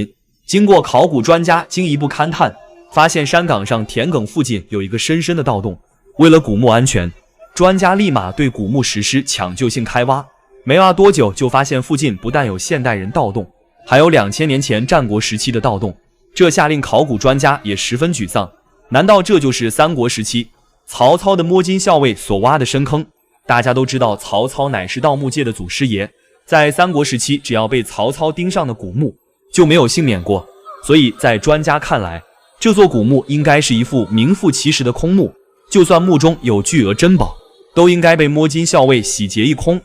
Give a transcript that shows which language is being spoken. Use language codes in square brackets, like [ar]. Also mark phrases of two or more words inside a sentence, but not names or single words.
[zh] 經過考古專家進一步勘探，發現山崗上田埂附近有一個深深的盜洞。為了古墓安全，專家立馬對古墓實施搶救性開挖。沒挖多久，就發現附近不但有現代人盜洞，還有2000年前戰國時期的盜洞。這下令考古專家也十分沮喪。難道這就是三國時期曹操的摸金校尉所挖的深坑？大家都知道，曹操乃是盜墓界的祖師爺，在三國時期，只要被曹操盯上的古墓就沒有幸免過。所以在專家看來，這座古墓應該是一副名副其實的空墓，就算墓中有巨額珍寶，都應該被摸金校尉洗劫一空。